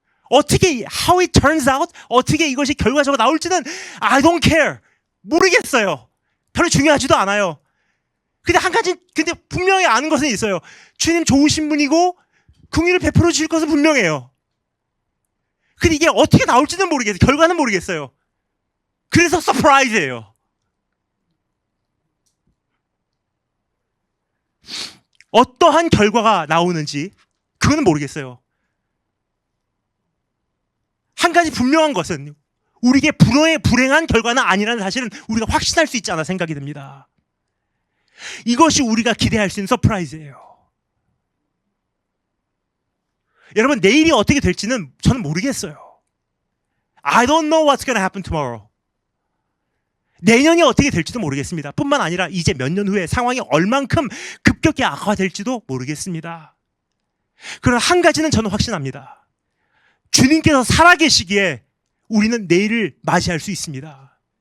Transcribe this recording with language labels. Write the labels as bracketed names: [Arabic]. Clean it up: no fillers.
[Korean] 어떻게 [English] how it turns out [Korean] 어떻게 이것이 결과적으로 나올지는 [English] I don't care [Korean] 모르겠어요. 별로 중요하지도 않아요. 근데 근데 분명히 아는 것은 있어요. 주님 좋으신 분이고 긍휼을 베풀어 주실 것은 분명해요. 근데 이게 어떻게 나올지는 모르겠어요. 결과는 모르겠어요. 그래서 서프라이즈예요. 어떠한 결과가 나오는지 그거는 모르겠어요. 한 가지 분명한 것은 우리에게 불행한 결과는 아니라는 사실은 우리가 확신할 수 있지 않아 생각이 듭니다. 이것이 우리가 기대할 수 있는 서프라이즈예요. 여러분 내일이 어떻게 될지는 저는 모르겠어요. [English] I don't know what's going to happen tomorrow. [Korean] 내년이 어떻게 될지도 모르겠습니다. 뿐만 아니라 이제 몇 년 후에 상황이 얼만큼 급격히 악화가 될지도 모르겠습니다. 그러나 한 가지는 저는 확신합니다. 주님께서 살아계시기에 우리는 내일을 맞이할 수 있습니다.